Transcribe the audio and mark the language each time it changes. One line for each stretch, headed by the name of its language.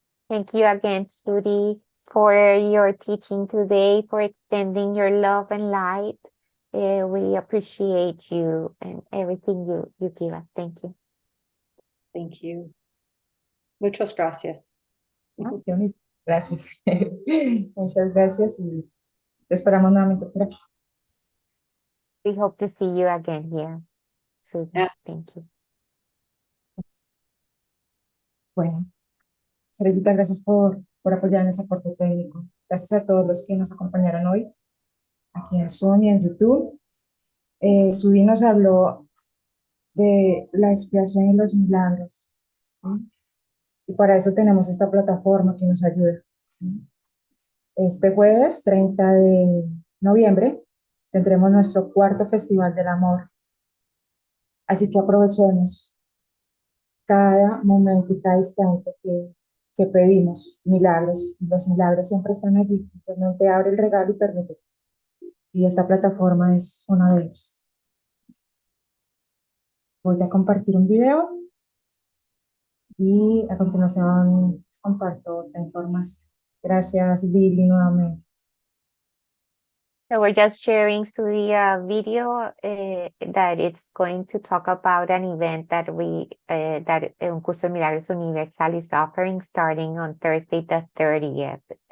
English: Thank you again, Sudie, for your teaching today, for extending your love and light. We appreciate you and everything you give us. Thank you. Thank you.
Spanish: Muchas gracias. Qué bonito. Gracias. Muchas gracias y te esperamos nuevamente por aquí.
English: We hope to see you again here, Sudie. Yeah. Thank you.
Spanish: Bueno, Sarita, gracias por apoyar en ese aporte técnico. Gracias a todos los que nos acompañaron hoy, aquí en Zoom y en YouTube. Sudie nos habló de la expiación y los milagros, ¿sí? Y para eso tenemos esta plataforma que nos ayuda, ¿sí? Este jueves 30 de noviembre tendremos nuestro cuarto Festival del Amor. Así que aprovechemos cada momento y cada instante que pedimos milagros. Los milagros siempre están allí. Simplemente abre el regalo y permite. Y esta plataforma es una de ellas. Voy a compartir un video y a continuación les comparto otra información. Gracias, Lili, nuevamente.
English: So we're just sharing Sudie a video that it's going to talk about an event that that Uncursodemilagros Universal is offering starting on Thursday the 30th.